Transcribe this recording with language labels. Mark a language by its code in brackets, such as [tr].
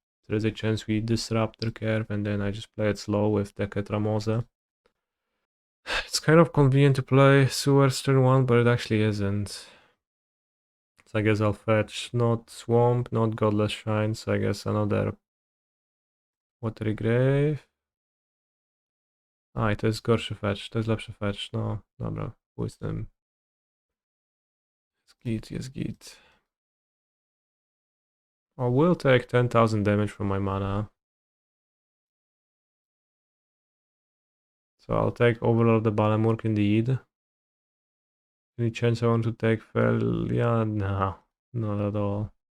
[en] There is a chance we disrupt their curve and then I just play it slow with the Ketramoze. It's kind of convenient to play Sewers turn 1, but it actually isn't. So I guess I'll fetch not Swamp, not Godless Shrine, so I guess another Watery Grave. [pl] A, i to jest gorszy fetch, to jest lepszy fetch, no dobra, pójdź z tym. Jest git. [en] I will take 10,000 damage from my mana. So I'll take Overlord the Balamurk indeed. Any chance I want to take Fel? Yeah, no, not at all.